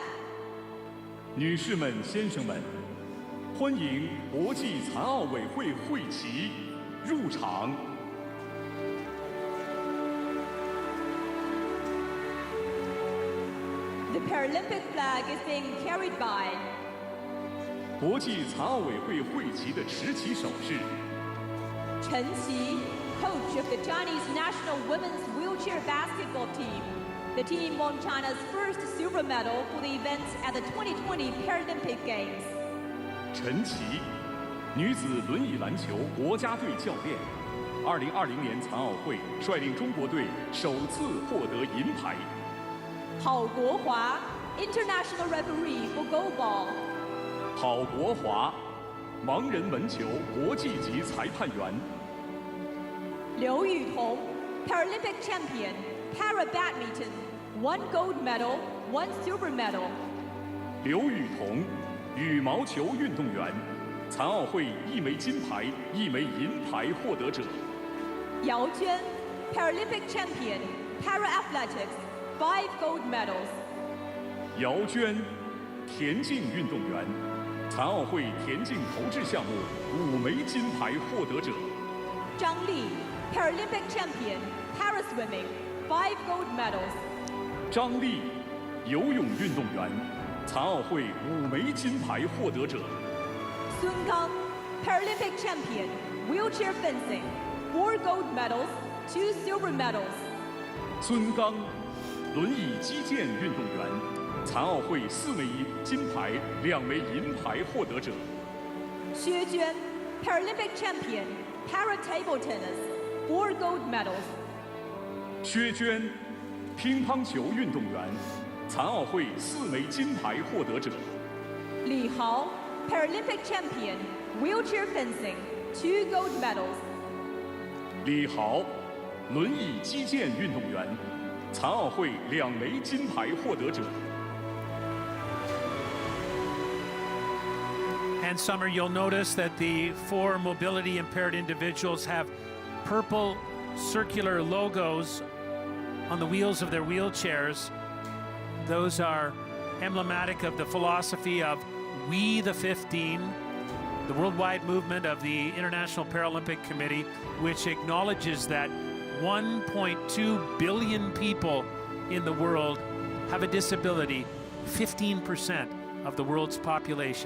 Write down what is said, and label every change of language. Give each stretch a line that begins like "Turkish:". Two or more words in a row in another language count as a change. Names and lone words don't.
Chinese: 女士们、先生们，欢迎国际残奥委会会旗入场。
English: The Paralympic flag is being carried by
Chinese: 国际残奥委会会旗的持旗手是
English: Chen Qi, coach of the Chinese national women's wheelchair basketball team. The team won China's first silver medal for the events at the 2020 Paralympic Games.
Chinese: 陈琦，女子轮椅篮球国家队教练，2020年残奥会率领中国队首次获得银牌。
English: 郝国华, international referee for goalball.
Chinese: 郝国华，盲人门球国际级裁判员。
English: 刘雨桐, Paralympic champion, para badminton, 1 gold medal, 1 silver medal.
Chinese: 刘雨桐，羽毛球运动员，残奥会1枚金牌、1枚银牌获得者。
English: 姚娟, Paralympic champion, para athletics, 5 gold medals.
Chinese: 姚娟，田径运动员，残奥会田径投掷项目5枚金牌获得者。
English: 张丽, Paralympic champion, para swimming, 5 gold medals.
Chinese: 张丽，游泳运动员，残奥会5枚金牌获得者。
English: 孙刚, Paralympic champion, wheelchair fencing, 4 gold medals, 2 silver medals.
Chinese: 孙刚，轮椅击剑运动员，残奥会4枚金牌、2枚银牌获得者。
English: 薛娟, Paralympic champion, para table tennis, 4 gold medals.
Chinese: 薛娟，乒乓球运动员，残奥会4枚金牌获得者。
English: 李豪, Paralympic champion, wheelchair fencing, 2 gold medals.
Chinese: 李豪，轮椅击剑运动员，残奥会2枚金牌获得者。
English: And Summer, you'll notice that the 4 mobility impaired individuals have purple circular logos on the wheels of their wheelchairs. Those are emblematic of the philosophy of We the 15, the worldwide movement of the International Paralympic Committee, which acknowledges that 1.2 billion people in the world have a disability, 15% of the world's population.